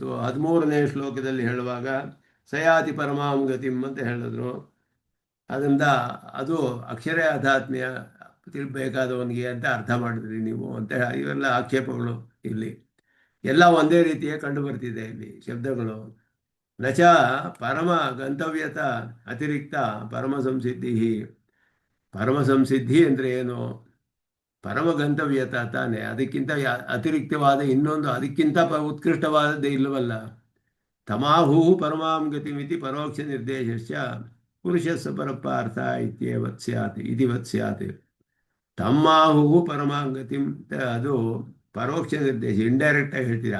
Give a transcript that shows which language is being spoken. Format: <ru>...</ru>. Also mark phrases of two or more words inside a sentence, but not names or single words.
<kn>13ನೇ ಶ್ಲೋಕದಲ್ಲಿ ಹೇಳುವಾಗ</kn> <sa>ಸಯಾತಿ ಪರಮಾಂ ಗತಿಂ</sa> <kn>ಅಂತ ಹೇಳಿದ್ರು. ಅದರಿಂದ ಅದು ಅಕ್ಷರ ಅಧ್ಯಾತ್ಮ್ಯ ತಿಳ್ಬೇಕಾದವನಿಗೆ ಅಂತ ಅರ್ಥ ಮಾಡಿದ್ರಿ ನೀವು ಅಂತ ಇವೆಲ್ಲ ಆಕ್ಷೇಪಗಳು ಇಲ್ಲಿ. ಎಲ್ಲ ಒಂದೇ ರೀತಿಯೇ ಕಂಡು ಬರ್ತಿದೆ ಇಲ್ಲಿ ಶಬ್ದಗಳು.</kn> <sa>ನಚ ಪರಮ ಗಂತವ್ಯತ ಅತಿರಿಕ್ತ ಪರಮ ಸಂಸಿದ್ಧಿ. ಪರಮ ಸಂಸಿದ್ಧಿ</sa> <kn>ಅಂದರೆ ಏನು?</kn> <sa>ಪರಮ ಗಂತವ್ಯತ</sa> <kn>ತಾನೆ, ಅದಕ್ಕಿಂತ ಅತಿರಿಕ್ತವಾದ ಇನ್ನೊಂದು ಅದಕ್ಕಿಂತ ಉತ್ಕೃಷ್ಟವಾದದ್ದೇ ಇಲ್ಲವಲ್ಲ.</kn> <sa>ತಮಾಹು ಪರಮಾಂ ಗತಿಮಿತಿ ಪರೋಕ್ಷ ನಿರ್ದೇಶಸ್ಯ ಪುರುಷಸ್ಸ ಪರಪಾರ್ಥ ಇತ್ಯವತ್ ಸ್ಯಾತ್ ಇತಿವತ್ ಸ್ಯಾತ್. ತಮ್ಮಾಹು ಪರಮಾಂಗತಿಂ</sa> <kn>ಅದು ಪರೋಕ್ಷ ನಿರ್ದೇಶ, ಇಂಡೈರೆಕ್ಟ್ ಆಗಿ ಹೇಳ್ತೀರಾ.</kn>